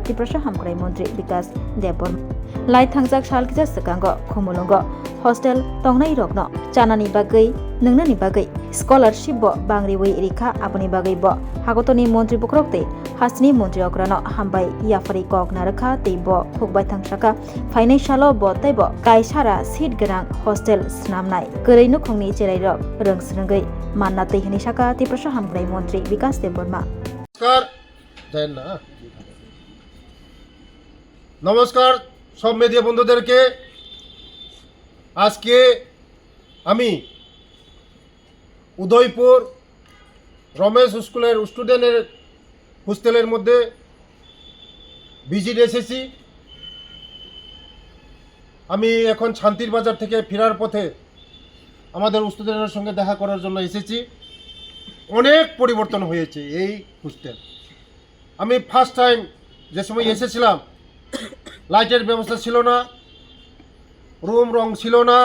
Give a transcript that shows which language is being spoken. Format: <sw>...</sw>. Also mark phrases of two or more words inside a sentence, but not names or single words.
<trp>त्रिपुरा हामक्राई मन्त्री विकास देबबर्मा लाइ थांजाक सालकिजा सिकांगो खुमुलुंगो हॉस्टेल तंगनाय रगनो चानानि बागै नोंनानि बागै स्कॉलरशिप ब बांग्रि वै रिखा आबनि बागै ब हागतनि मन्त्री बखरक तै हासनि मन्त्री अग्रानो हामबाय याफरी कक नारखा तै ब खुगबाय थांसाका फाइनान्शियल ब तै ब कायसारा सीट गोनां हॉस्टेल स्नामनाय गरैनो खंनि जेराय रग रोंस्रंगै मानना तै हनि साका त्रिपुरा हामक्राई मन्त्री विकास देबबर्मा</trp> <bn>নমস্কার সব মিডিয়া বন্ধুদেরকে আজকে আমি উদয়পুর রমেশ স্কুলের স্টুডেন্টের হোস্টেলের মধ্যে ভিজিট এসেছি। আমি এখন শান্তির বাজার থেকে ফেরার পথে আমাদের স্টুডেন্টের সঙ্গে দেখা করার জন্য এসেছি। অনেক পরিবর্তন হয়েছে এই হোস্টেল। আমি ফার্স্ট টাইম যে সময় এসেছিলাম লাইটের ব্যবস্থা ছিল না, রুম রং ছিল না।</bn>